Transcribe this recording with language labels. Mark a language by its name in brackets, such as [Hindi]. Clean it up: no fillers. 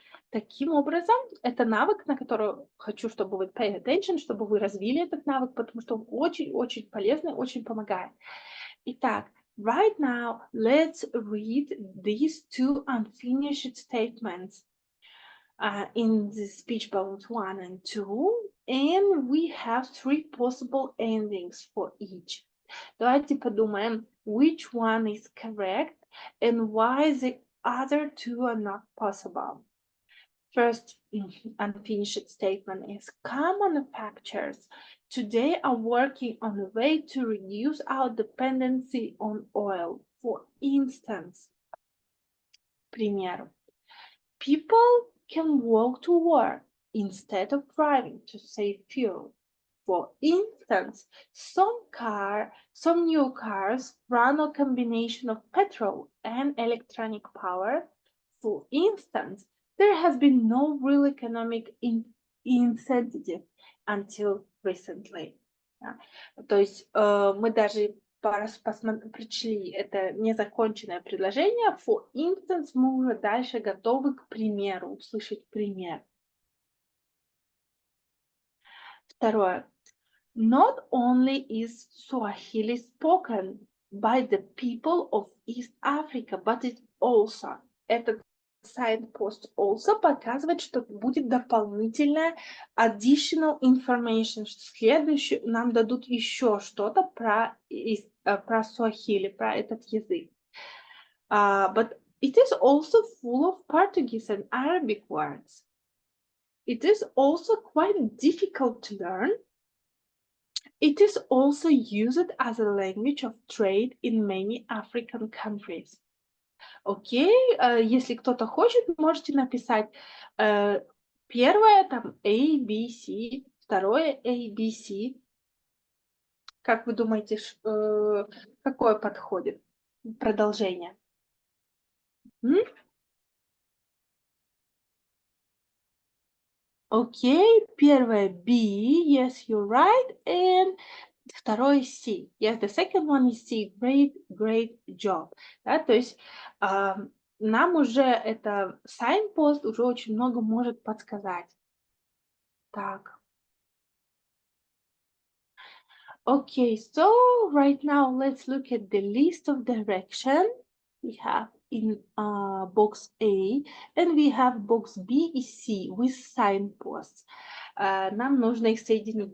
[Russian] Таким образом, это навык, на который хочу, чтобы вы [English] pay attention, [Russian] чтобы вы развили этот навык, потому что он очень-очень полезный, очень помогает. [English] Итак, right now, let's read these two unfinished statements in the speech bubbles 1 and 2, and we have 3 possible endings for each. [Russian] Давайте подумаем, [English] which one is correct and why the other two are not possible. First unfinished statement is car manufacturers today are working on a way to reduce our dependency on oil. For instance, пример. People can walk to work instead of driving to save fuel. For instance, some new cars run a combination of petrol and electronic power. For instance, there has been no real economic incentive until recently. [Russian] То есть мы даже прочли это незаконченное предложение. [English] For instance, [Russian] мы уже дальше готовы к примеру, услышать пример. Второе. [English] Not only is Swahili spoken by the people of East Africa, but it also, [Russian] этот signpost also показывает, что будет дополнительная additional information, что следующее нам дадут еще что-то про Swahili, про этот язык. [English] But it is also full of Portuguese and Arabic words. It is also quite difficult to learn. It is also used as a language of trade in many African countries. [Russian] Окей, если кто-то хочет, можете написать первое там A, B, C, второе A, B, C. Как вы думаете, какое подходит? Продолжение. [English] Окей, первое B, yes, you're right, and второе C, yes, the second one is C, great job. [Russian] Да, то есть нам уже это signpost уже очень много может подсказать. Так. [English] Okay, so right now let's look at the list of direction we have in box A, and we have box B и C with signposts. [Russian] Нам нужно их соединить.